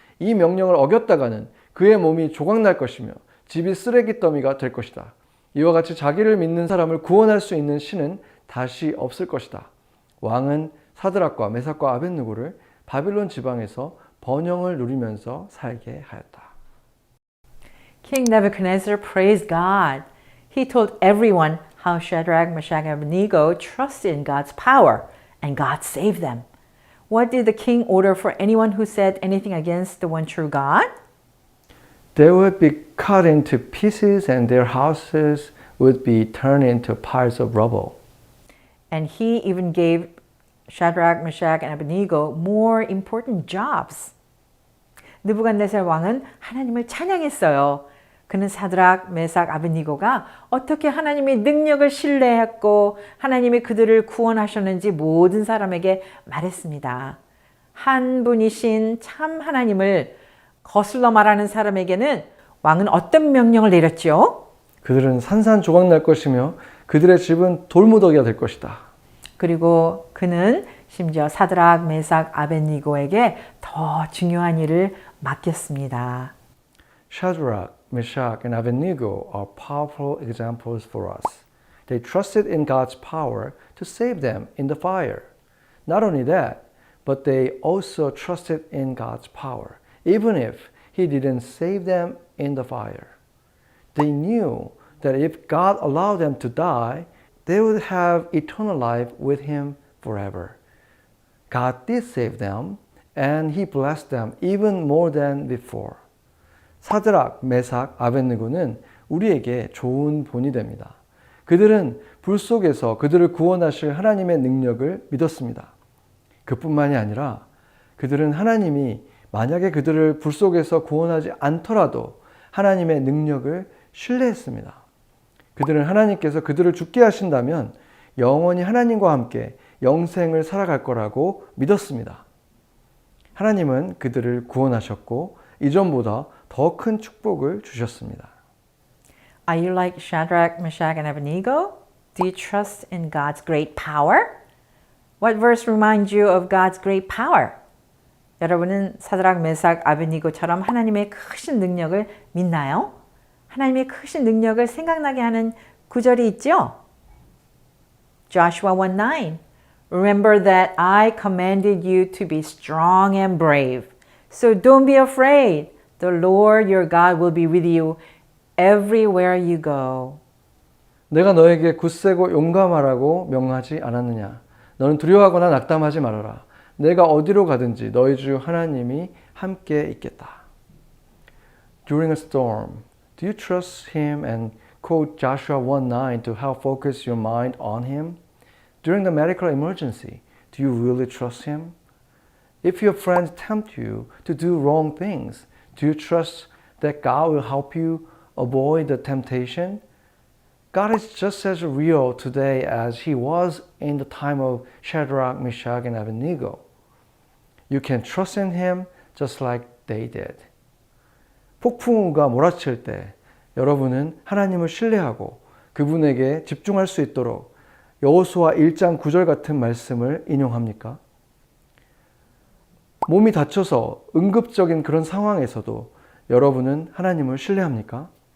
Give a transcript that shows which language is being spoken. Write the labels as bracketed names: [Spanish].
[Korean] 이 명령을 어겼다가는 그의 몸이 조각날 것이며 집이 쓰레기 더미가 될 것이다. 이와 같이 자기를 믿는 사람을 구원할 수 있는 신은 다시 없을 것이다. 왕은 사드락과 메삭과 아벳느고를 바빌론 지방에서 번영을 누리면서 살게 하였다. [English] King Nebuchadnezzar praised God. He told everyone how Shadrach, Meshach, and Abednego trusted in God's power, and God saved them. What did the king order for anyone who said anything against the one true God? They would be cut into pieces and their houses would be turned into piles of rubble. And he even gave Shadrach, Meshach, and Abednego more important jobs. [Korean] 느부갓네살 왕은 하나님을 찬양했어요. 그는 사드락, 메삭, 아벳니고가 어떻게 하나님의 능력을 신뢰했고 하나님이 그들을 구원하셨는지 모든 사람에게 말했습니다. 한 분이신 참 하나님을 거슬러 말하는 사람에게는 왕은 어떤 명령을 내렸죠? 그들은 산산조각 날 것이며 그들의 집은 돌무더기가 될 것이다. 그리고 그는 심지어 사드락, 메삭, 아벳니고에게 더 중요한 일을 맡겼습니다. [English] Shadrach, Meshach, and Abednego are powerful examples for us. They trusted in God's power to save them in the fire. Not only that, but they also trusted in God's power, even if He didn't save them in the fire. They knew that if God allowed them to die, they would have eternal life with Him forever. God did save them, and He blessed them even more than before. [Korean] 사드락, 메삭, 아벳느고는 우리에게 좋은 본이 됩니다. 그들은 불 속에서 그들을 구원하실 하나님의 능력을 믿었습니다. 그뿐만이 아니라 그들은 하나님이 만약에 그들을 불 속에서 구원하지 않더라도 하나님의 능력을 신뢰했습니다. 그들은 하나님께서 그들을 죽게 하신다면 영원히 하나님과 함께 영생을 살아갈 거라고 믿었습니다. 하나님은 그들을 구원하셨고 이전보다 더 큰 축복을 주셨습니다. [English] Are you like Shadrach, Meshach, and Abednego? Do you trust in God's great power? What verse reminds you of God's great power? [Korean] 여러분은 사드락, 메삭, 아벳니고처럼 하나님의 크신 능력을 믿나요? 하나님의 크신 능력을 생각나게 하는 구절이 있죠? [English] Joshua 1:9 Remember that I commanded you to be strong and brave. So don't be afraid. The Lord your God will be with you everywhere you go. [Korean] 내가 너에게 굳세고 용감하라고 명하지 않았느냐? 너는 두려워하거나 낙담하지 말아라. 내가 어디로 가든지 너희 주 하나님이 함께 있겠다. [English] During a storm, do you trust Him and quote Joshua 1:9 to help focus your mind on Him? During the medical emergency, do you really trust Him? If your friends tempt you to do wrong things, do you trust that God will help you avoid the temptation? God is just as real today as He was in the time of Shadrach, Meshach, and Abednego. You can trust in Him just like they did. [Korean] 폭풍우가 몰아칠 때 여러분은 하나님을 신뢰하고 그분에게 집중할 수 있도록 여호수아 1장 9절 같은 말씀을 인용합니까? 몸이 다쳐서 응급적인 그런 상황에서도 여러분은 하나님을 신뢰합니까?